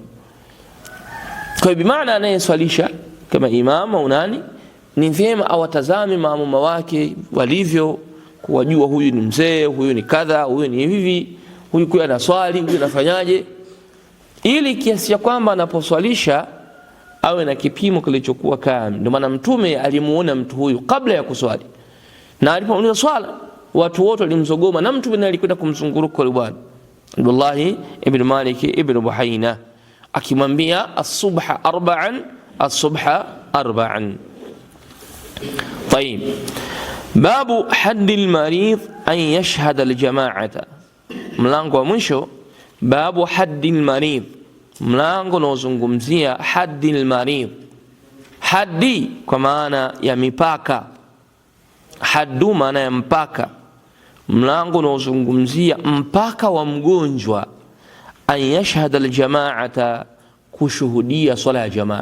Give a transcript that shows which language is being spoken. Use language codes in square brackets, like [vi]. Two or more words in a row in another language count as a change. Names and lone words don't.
[sw] Kwa hivyo maana anayeswalisha kama imam au nani, ni vyema awatazame maamuma wake walivyo, kuwajua huyu ni mzee, huyu ni kadha, huyu ni hivi, huyu kwa anaswali, huyu anafanyaje, ili kiasi ya kwamba anaposwalisha awe na kipimo kilichokuwa kamili. Ndio maana Mtume alimuona mtu huyu kabla ya kuswali, na alipomaliza swala watu wote walimzogoma, na Mtume alikwenda kumzunguruka yule bwana Abdullah ibn Malik ibn Buhaina akimwambia [ar] أالصبح أربعا, أالصبح أربعا. طيب باب حد المريض أن يشهد الجماعة. [sw] mlango wa mwisho, [ar] باب حد المريض, [sw] mlango unaozungumzia [ar] حد المريض. [sw] Haddi kwa maana ya mipaka, haddu maana ya mpaka. Mlango unaozungumzia mpaka wa mgonjwa, [ar] أن يشهد الجماعة, [sw] kushuhudia swala ya jamaa.